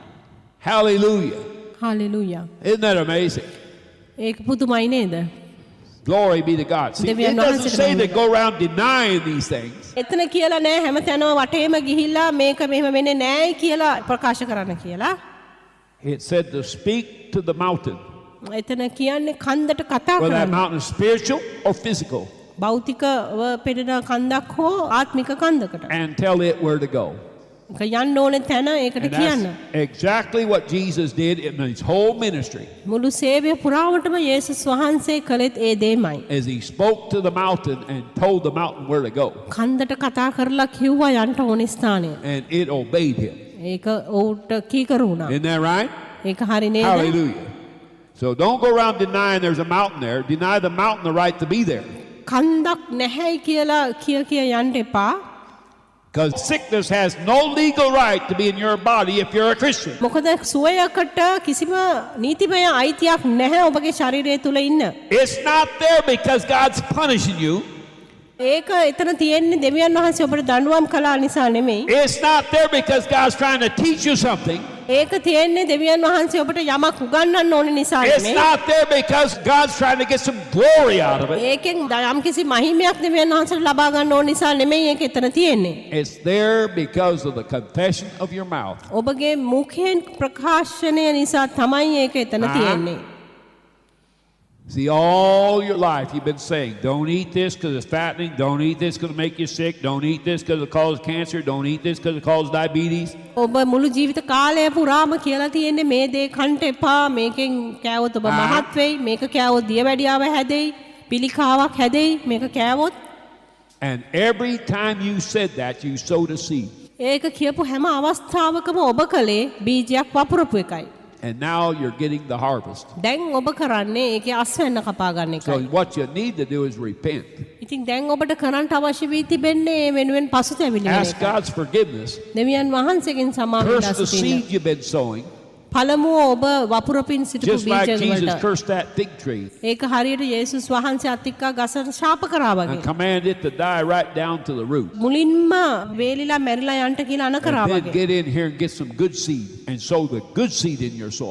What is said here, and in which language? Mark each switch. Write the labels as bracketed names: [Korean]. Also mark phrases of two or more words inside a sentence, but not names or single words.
[English] Hallelujah. [Sinhala] හalleluya. [English] Isn't that amazing? [Sinhala] ඒක පුදුමයි නේද? [English] Glory be to God. See, it doesn't say to go around denying these things. [Sinhala] එතන කියලා නෑ හැම තැනම වටේම ගිහිල්ලා මේක මෙහෙම වෙන්නේ නෑයි කියලා ප්‍රකාශ කරන්න කියලා. [English] It said to speak to the mountain. [Sinhala] එතන කියන්නේ කන්දට කතා [English] Whether that [Sinhala] කරන්න. [English] mountain is spiritual or physical. [Sinhala] භෞතිකව පෙනෙන කන්දක් හෝ ආත්මික කන්දකට. [English] And tell it where to go. [Sinhala] ඒක යන්න ඕනේ තැන ඒකට [English] And [Sinhala] කියන්න. [English] that's exactly what Jesus did in his whole ministry. [Sinhala] මුළු සේවය පුරාවටම යේසුස් වහන්සේ කළෙත් ඒ දේමයි. [English] As he spoke to the mountain and told the mountain where to go. [Sinhala] කන්දට කතා කරලා කිව්වා යන්න ඕනේ ස්ථානය. [English] And it obeyed him. [Sinhala] ඒක ඔවුන්ට කීකරු වුණා. [English] Isn't that right? [Sinhala] ඒක හරි නේද? [English] Hallelujah. So don't go around denying there's a mountain there. Deny the mountain the right to be there. [Sinhala] කන්දක් නැහැයි කියලා කිය යන්න එපා. [English] Because sickness has no legal right to be in your body if you're a Christian. [Sinhala] මොකද සුවයකට කිසිම නීතිමය අයිතියක් නැහැ ඔබගේ ශරීරය තුල ඉන්න. [English] It's not there because God's punishing you. [Sinhala] ඒක එතන තියෙන්නේ දෙවියන් වහන්සේ ඔබට දඬුවම් කළා නිසා නෙමෙයි. [English] It's not there because God's trying to teach you something. [Sinhala] ඒක තියෙන්නේ දෙවියන් වහන්සේ ඔබට යමක් උගන්වන්න ඕනේ නිසා [English] It's [Sinhala] නෙමෙයි. [English] not there because God's trying to get some glory out of it. [Sinhala] ඒකෙන් යම්කිසි මහිමයක් දෙවියන් වහන්සේට ලබා ගන්න ඕන නිසා නෙමෙයි ඒක එතන තියෙන්නේ. [English] It's there because of the confession of your mouth. [Sinhala] ඔබගේ මුඛයෙන් ප්‍රකාශනය නිසා තමයි ඒක එතන තියෙන්නේ. [English] See, all your life you've been saying, don't eat this because it's fattening, don't eat this because it'll make you sick, don't eat this because it'll cause cancer, don't eat this because it'll cause diabetes. [Sinhala] ඔබ මුළු ජීවිත කාලය පුරාම කියලා තියෙන්නේ මේ දේ කන්න එපා මේකෙන් කෑවොත් ඔබ මහත් වෙයි මේක කෑවොත් දියවැඩියාව හැදෙයි පිළිකාවක් හැදෙයි මේක කෑවොත්. [English] And every time you said that, you sowed a seed. [Sinhala] ඒක කියපු හැම අවස්ථාවකම ඔබ කලේ බීජයක් වපුරපු එකයි. [English] And now you're getting the harvest. [Sinhala] දැන් ඔබ කරන්නේ ඒකේ අස්වැන්න කපා ගන්න [English] So [Sinhala] එකයි. [English] what you need to do is repent. [Sinhala] ඉතින් දැන් ඔබට කරන්න අවශ්‍ය වී තිබෙන්නේ ඒ වෙනුවෙන් පසුතැවිලි වෙන [English] Ask [Sinhala] එකයි. [English] God's forgiveness. [Sinhala] දෙවියන් වහන්සේගෙන් සමාව [English] Curse [Sinhala] ඉල්ලා [English] the [Sinhala] සිටින්න. [English] seed you've been sowing, [Sinhala] පළමුව ඔබ වපුරපින් සිටපු [English] just like [Sinhala] බීජ [English] Jesus [Sinhala] වලට. [English] cursed that fig tree [Sinhala] ඒක හරියට යේසුස් වහන්සේ අතික්කා ගස ශාප කරා වගේ. [English] and commanded it to die right down to the root. [Sinhala] මුලින්ම වේලිලා මැරිලා යන්න කියලා අන කරා [English] And then [Sinhala] වගේ. [English] get in here and get some good seed and sow the good seed in your soil.